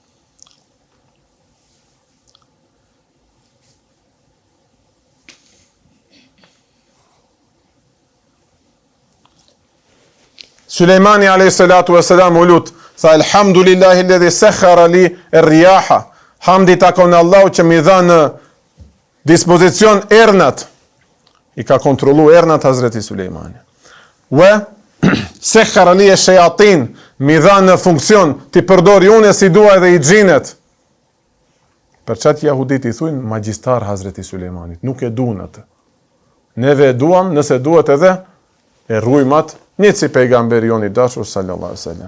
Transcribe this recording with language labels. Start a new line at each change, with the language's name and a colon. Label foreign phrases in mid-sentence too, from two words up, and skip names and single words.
Arabic: Sulejmani عليه الصلاة والسلام
Albanian: u lut, tha
Arabic: الحمد لله الذي سخر لي الرياح.
Albanian: Hamdi takon Allahu që më dha në dispozicion ernat. I ka kontrollu ernat Hazreti Sulejmani.
Arabic: وسخر لي الشياطين,
Albanian: më dha në funksion ti përdori unë si dua edhe i xhinet. Për çat jahudit i thujnë magjistar Hazreti Sulejmanit, nuk e duan atë. Neve e duam, nëse duhet edhe e rrujmat, një si pejgamberi jon i dashur
Arabic: صلى الله عليه وسلم.